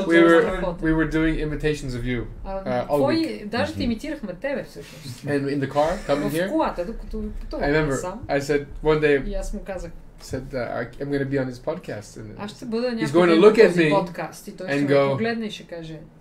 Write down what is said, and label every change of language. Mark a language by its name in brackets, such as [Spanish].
[English] We were doing imitations of you. [Bulgarian] Даже те имитирахме тебе всъщност. [English] And in the car, coming here. [Bulgarian] В колата, докато пътувахме сам. [English] I said one day. [Bulgarian] И аз му казах. [English] Said I'm going to be on his podcast. [Bulgarian] Аз ще бъда някой на този подкаст и той ще ме погледне и ще каже.